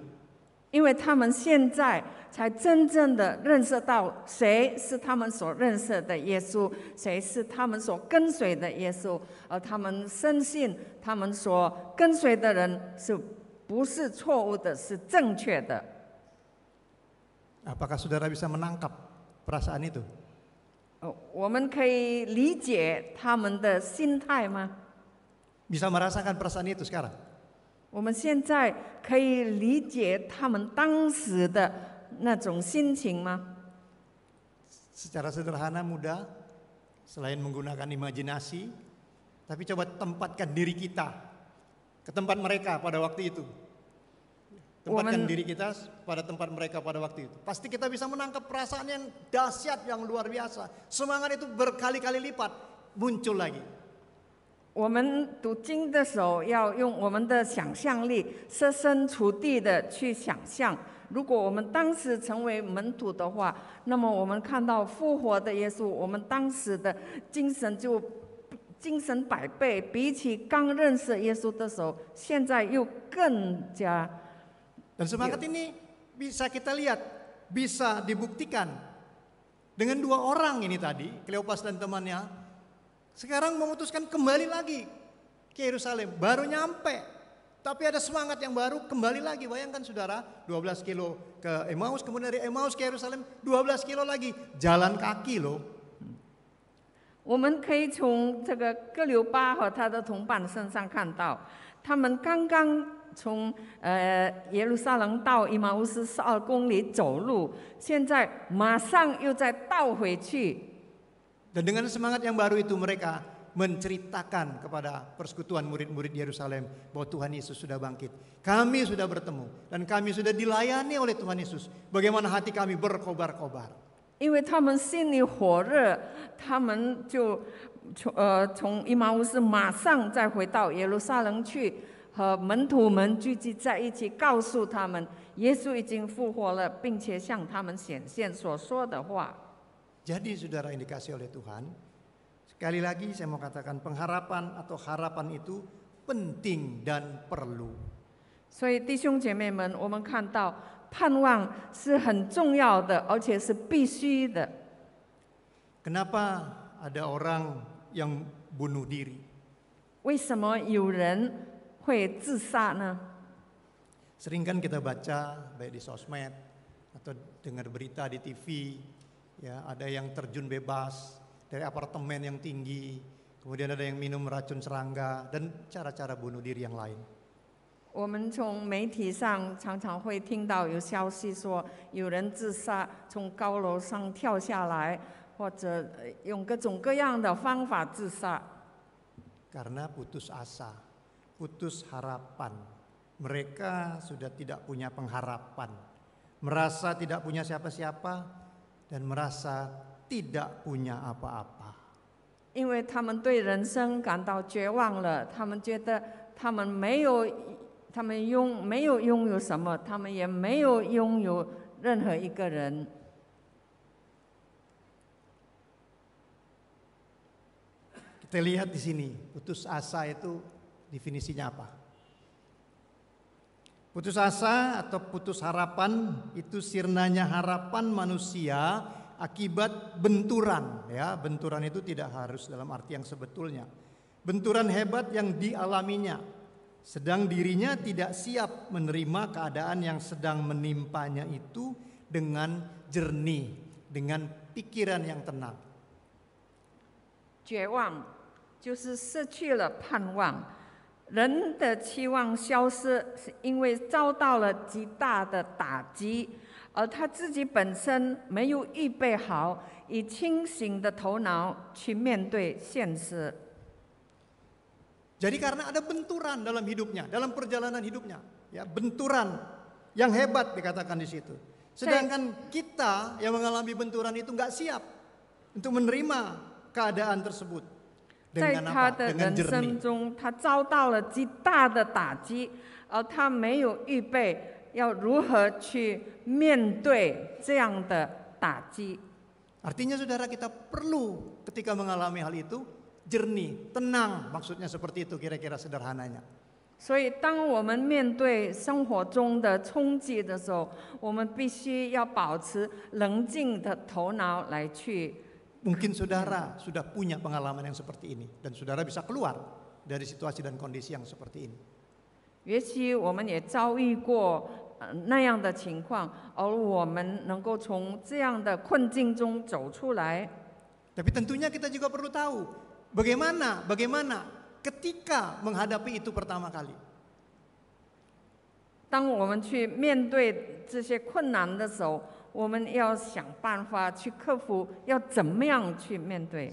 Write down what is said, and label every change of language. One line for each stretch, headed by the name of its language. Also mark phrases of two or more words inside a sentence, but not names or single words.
Chinese: 因为他们现在才真正的认识到谁是他们所认识的耶稣，谁是他们所跟随的耶稣，而他们深信他们所跟随的人是不是错误的，是正确的。
Indonesian: Apakah saudara bisa menangkap perasaan itu?
Chinese: 我们可以理解他们的心态吗？
Indonesian: Bisa merasakan perasaan itu sekarang?
Chinese: 我们现在可以理解他们当时的那种心情吗？
Indonesian: Secara sederhana, mudah, selain menggunakan imajinasi, tapi coba tempatkan diri kita ke tempat mereka pada waktu itu. Tempatkan diri kita pada tempat mereka pada waktu itu. Pasti kita bisa menangkap perasaan yang dahsyat, yang luar biasa. Semangat itu berkali-kali lipat muncul lagi.
Chinese: 我们读经的时候，要用我们的想象力，设身处地的去想象。如果我们当时成为门徒的话，那么我们看到复活的耶稣，我们当时的精神百倍，比起刚认识耶稣的时候，现在又更加。
Indonesian: Dan semangat ini bisa kita lihat, bisa dibuktikan dengan 2 orang ini tadi, Kleopas dan temannya. Sekarang memutuskan kembali lagi ke Yerusalem, baru nyampe. Tapi ada semangat yang baru, kembali lagi. Bayangkan saudara, 12 kilo ke Emmaus, kemudian dari Emmaus ke Yerusalem 12 kilo lagi, jalan kaki loh.
Chinese: 我们可以从这个哥留巴和他的同伴身上看到，他们刚刚从耶路撒冷到以马乌斯12公里走路，现在马上又再倒回去。
Indonesian: Dan dengan semangat yang baru itu mereka menceritakan kepada persekutuan murid-murid Yerusalem bahwa Tuhan Yesus sudah bangkit. Kami sudah bertemu dan kami sudah dilayani oleh Tuhan Yesus. Bagaimana hati kami berkobar-kobar.
Chinese: 因为他们心里火热，他们就从以马乌斯马上再回到耶路撒冷去，和门徒们聚集在一起，告诉他们耶稣已经复活了，并且向他们显现所说的话。
Indonesian: Jadi saudara yang dikasih oleh Tuhan, sekali lagi saya mau katakan pengharapan atau harapan itu penting dan perlu.
Chinese: 所以弟兄姐妹们，我们看到盼望是很重要的，而且是必须的。
Indonesian: Kenapa ada orang yang bunuh diri?
Chinese: 为什么有人会自杀呢？
Indonesian: Sering kan kita baca baik di sosmed atau dengar berita di TV. Ya, ada yang terjun bebas dari apartemen yang tinggi, kemudian ada yang minum racun serangga dan cara-cara bunuh diri yang lain.
Chinese: 我们从媒体上常常会听到有消息说，有人自杀，从高楼上跳下来，或者用各种各样的方法自杀。
Indonesian: Karena putus asa, putus harapan. Mereka sudah tidak punya pengharapan, merasa tidak punya siapa-siapa, dan merasa tidak punya apa-apa.
Chinese: 因为他们对人生感到绝望了，他们觉得他们没有拥有什么，他们也没有拥有任何一个人。
Indonesian: Kita lihat di sini, putus asa itu definisinya apa? Putus asa atau putus harapan itu sirnanya harapan manusia akibat benturan. Ya, benturan itu tidak harus dalam arti yang sebetulnya. Benturan hebat yang dialaminya, sedang dirinya tidak siap menerima keadaan yang sedang menimpanya itu dengan jernih, dengan pikiran yang tenang.
Chinese: 绝望就是失去了盼望。人的期望消失，是因为遭到了极大的打击，而他自己本身没有预备好，以清醒的头脑去面对现实。
Indonesian: Jadi karena ada benturan dalam hidupnya, dalam perjalanan hidupnya, ya benturan yang hebat dikatakan di situ. Sedangkan kita yang mengalami benturan itu nggak siap untuk menerima keadaan tersebut.
Chinese: 在他的人生中，他遭到了极大的打击，而他没有预备要如何去面对这样的打击。
Indonesian: Artinya saudara kita perlu ketika mengalami hal itu jernih, tenang, maksudnya seperti itu kira-kira sederhananya.
Chinese: 所以，当我们面对生活中的冲击的时候，我们必须要保持冷静的头脑来去。
Indonesian: Mungkin saudara sudah punya pengalaman yang seperti ini dan saudara bisa keluar dari situasi dan kondisi yang seperti ini.
Chinese: 也许我们也遭遇过那样的情况，而我们能够从这样的困境中走出来。
Indonesian: Tapi tentunya kita juga perlu tahu bagaimana ketika menghadapi itu pertama kali.
Chinese: 当我们去面对这些困难的时候，我们要想办法去克服，要怎么样去面对，